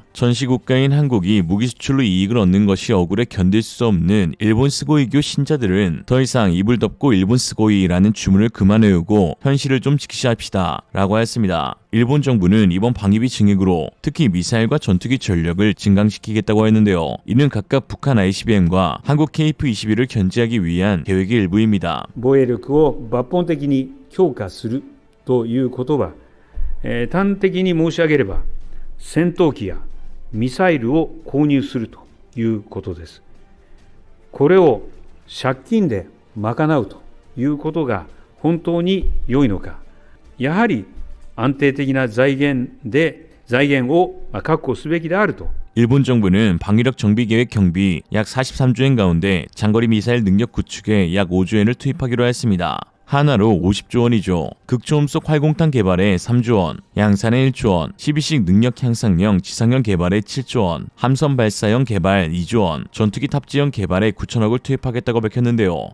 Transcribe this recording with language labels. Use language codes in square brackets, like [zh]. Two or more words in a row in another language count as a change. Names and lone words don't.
[ko] 전시국가인 한국이 무기 수출로 이익을 얻는 것이 억울해 견딜 수 없는 일본 스고이교 신자들은 더 이상 이불 덮고 일본 스고이라는 주문을 그만 외우고 현실을 좀 직시합시다 라고 하였습니다. 일본 정부는 이번 방위비 증액으로 특히 미사일과 전투기 전력을 증강시키겠다고 했는데요. 이는 각각 북한 ICBM과 한국 KF-21을 견제하기 위한 계획의 일부입니다. [ja] 防衛力を抜本的に強化するということは、端的に申し上げれば戦闘機やミサイルを購入するということです。これを借金で賄うということが本当に良いのか。やはり安定的な財源を確保すべきであると。 [ko] 일본 정부는 방위력 정비 계획 경비 약 43조엔 가운데 장거리 미사일 능력 구축에 약 5조엔을 투입하기로 했습니다. 하나로 50조 원이죠. 극초음속 활공탄 개발에 3조 원, 양산에 1조 원, 12식 능력 향상형 지상형 개발에 7조 원, 함선 발사형 개발 2조 원, 전투기 탑재형 개발에 9천억을 투입하겠다고 밝혔는데요.